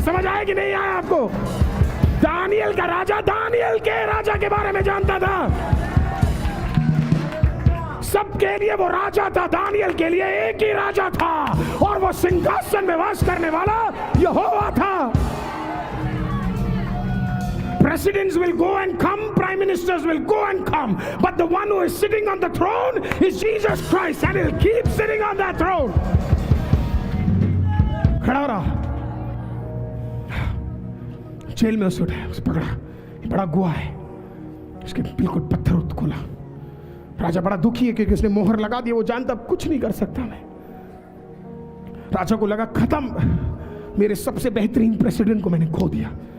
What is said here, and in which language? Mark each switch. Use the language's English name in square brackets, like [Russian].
[Hindi] समझ आया कि नहीं आया आपको? दानियल का राजा दानियल के राजा के बारे में जानता था। सबके लिए वो राजा था, दानियल के लिए एक ही राजा था और वो सिंहासन में वास करने वाला यहोवा था। [English] Presidents will go and come, prime ministers will go and come, but the one who is sitting on the throne is Jesus Christ and he'll keep sitting on that throne. [Hindi] खड़ा रहा, जेल में उसे उठाया, उसे पकड़ा, ये बड़ा गुआ है, उसके बिल्कुल पत्थर खोला। राजा बड़ा दुखी है क्योंकि उसने मोहर लगा दी, वो जानता अब कुछ नहीं कर सकता मैं। राजा को लगा खत्म, मेरे सबसे बेहतरीन प्रेसिडेंट को मैंने खो दिया।